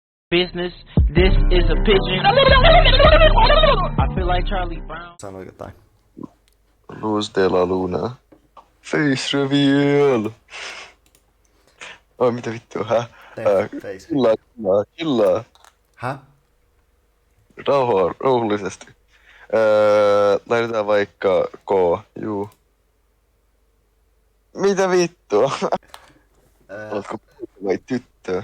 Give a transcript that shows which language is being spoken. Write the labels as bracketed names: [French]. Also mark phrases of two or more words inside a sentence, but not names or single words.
[English] business. This is a pigeon. I feel like Charlie Brown. [Finnish] Sano jotain. [Spanish] Luz de la Luna. [English] Face reveal. [Finnish] Oi, mitä vittua, [English] Face. [Finnish] Chillaa. Häh? Rauhallisesti. Laitetaan vaikka K, juu. Mitä vittua? Oletko poika vai tyttö?